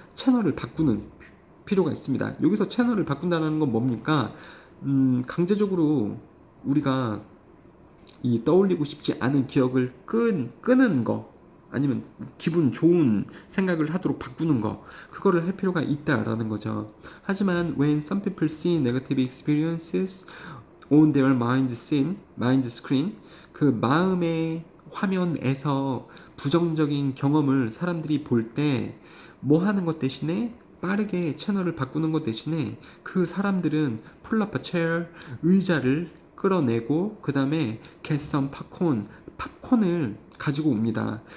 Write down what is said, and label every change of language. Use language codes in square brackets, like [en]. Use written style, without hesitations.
[ko] 채널을 바꾸는 필요가 있습니다. 여기서 채널을 바꾼다는 건 뭡니까? 강제적으로 우리가 이 떠올리고 싶지 않은 기억을 끄는 거 아니면 기분 좋은 생각을 하도록 바꾸는 거 그거를 할 필요가 있다라는 거죠. 하지만 [en] when some people see negative experiences on their mind screen [ko] 그 마음의 화면에서 부정적인 경험을 사람들이 볼 때 뭐 하는 것 대신에 빠르게 채널을 바꾸는 것 대신에 그 사람들은 [en] pull up a chair, [ko] 의자를 끌어내고 그 다음에 [en] get some popcorn, [ko] 팝콘을 가지고 옵니다.